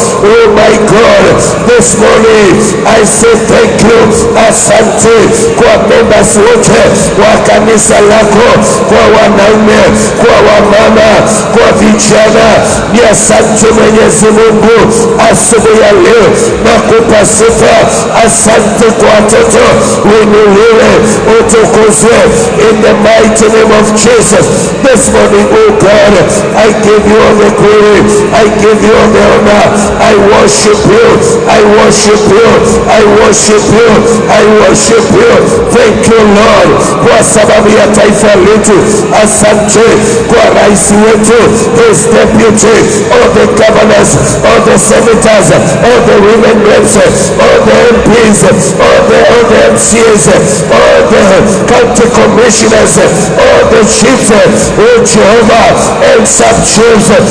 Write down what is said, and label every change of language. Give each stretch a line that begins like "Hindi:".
English: Oh my God, this morning I say thank you.
Swahili: Asante kwa members wote wa kanisa lako, kwa wanaume, kwa wamama, kwa vijana. Ni asante Mwenyezi Mungu, asubuhi ya leo nakupa sifa. Asante kwa watoto, uinuliwe, utukuzwe in the mighty name of Jesus.
English: This morning, oh God, I give you all the glory, I give you all the honor. I worship you, I worship you. I worship you, I worship you.
Swahili: Thank you Lord kwa sababu ya taifa letu.
English: Asante kwa rais wetu, his deputy, all the governors, all the senators, all the women reps, all the MPs, all the MCAs, all the county commissioners, all the chiefs, oh Jehovah, and sub-chiefs.